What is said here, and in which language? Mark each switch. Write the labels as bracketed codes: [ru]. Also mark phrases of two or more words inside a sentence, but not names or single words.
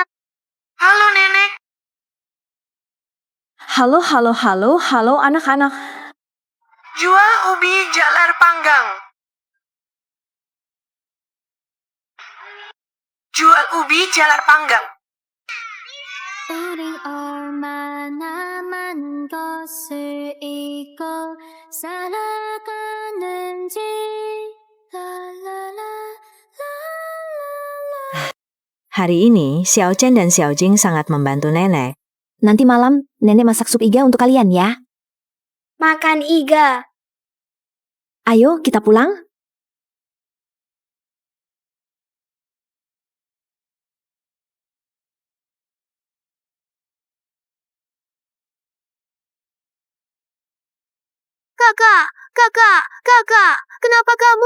[id] Halo nenek. Halo anak-anak. Jual ubi jalar panggang. Jual ubi jalar panggang. [ko] 우리 얼마나 많은 것을 잊고 살아가는지 라라라. [id] Hari ini, Xiao Chen dan Xiao Jing sangat membantu nenek. Nanti malam, nenek masak sup iga untuk kalian ya. Makan iga. Ayo, kita pulang. Kakak, kenapa kamu?